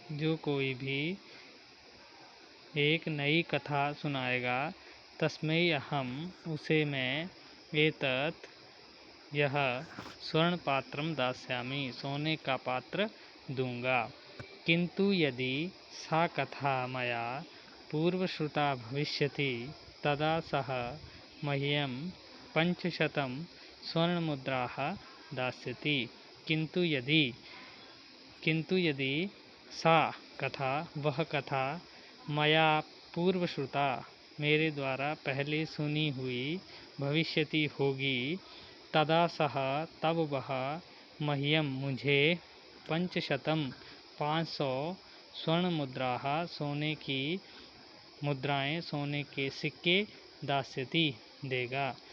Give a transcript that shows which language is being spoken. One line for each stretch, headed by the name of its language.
Hindi: जो कोई भी एक नई कथा सुनाएगा,
Sanskrit: तस्मै अहम
Hindi: उसे मैं
Sanskrit: एतत्
Hindi: यह
Sanskrit: स्वर्ण पात्रम दास्यामि
Hindi: सोने का पात्र दूंगा।
Sanskrit: किंतु यदि सा कथा मया पूर्वश्रुता भविष्यति तदा सः मह्यं 500 स्वर्णमुद्राः दास्यति। किंतु यदि सा कथा
Hindi: वह कथा
Sanskrit: मया पूर्वश्रुता
Hindi: मेरे द्वारा पहले सुनी हुई
Sanskrit: भविष्यति
Hindi: होगी,
Sanskrit: तदा सः
Hindi: तब वह
Sanskrit: मह्यम
Hindi: मुझे
Sanskrit: 500 स्वर्ण मुद्राः
Hindi: सोने की मुद्राएं, सोने के सिक्के
Sanskrit: दास्यति
Hindi: देगा।